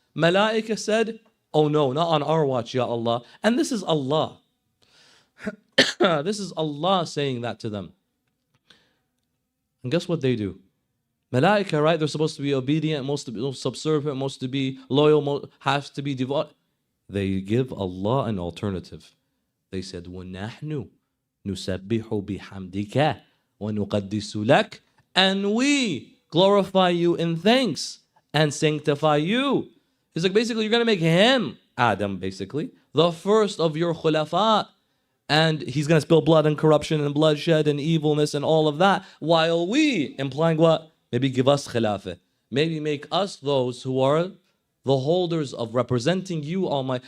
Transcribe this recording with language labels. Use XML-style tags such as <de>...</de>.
<en>Malaika said, oh no, not on our watch, Ya Allah. And this is Allah. This is Allah saying that to them. And guess what they do? Malaika, right? They're supposed to be obedient, most subservient, most to be loyal, has to be devout. They give Allah an alternative. They said,</en> <ar>وَنَحْنُ نُسَبِّحُ بِحَمْدِكَ وَنُقَدِّسُ لَكَ.</ar> <en>And we glorify you in thanks and sanctify you. It's like basically you're going to make him, Adam basically, the first of your khulafa. And he's going to spill blood and corruption and bloodshed and evilness and all of that. While we, implying what? Maybe give us khilafah. Maybe make us those who are the holders of representing you, Almighty.</en>